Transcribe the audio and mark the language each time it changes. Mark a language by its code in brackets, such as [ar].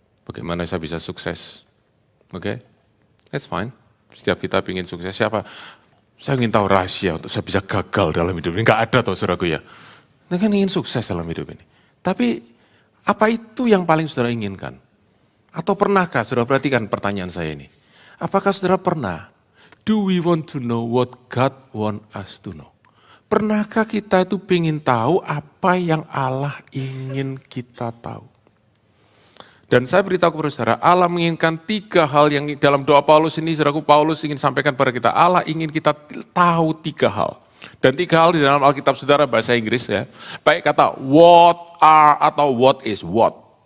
[id] Bagaimana saya bisa sukses? Oke, [en] that's fine. [id] Setiap kita ingin sukses, siapa? Saya ingin tahu rahasia untuk saya bisa gagal dalam hidup ini. Enggak ada toh saudaraku ya. Saya kan ingin sukses dalam hidup ini. Tapi apa itu yang paling saudara inginkan? Atau pernahkah saudara perhatikan pertanyaan saya ini? Apakah saudara pernah? [en] Do we want to know what God want us to know? [id] Pernahkah kita itu ingin tahu apa yang Allah ingin kita tahu? Dan saya beritahu kepada saudara, Allah menginginkan 3 hal yang dalam doa Paulus ini, saudaraku, Paulus ingin sampaikan pada kita, Allah ingin kita tahu 3 hal. Dan 3 hal di dalam Alkitab saudara bahasa Inggris ya, baik kata [en] what are [id] atau [en] what is what.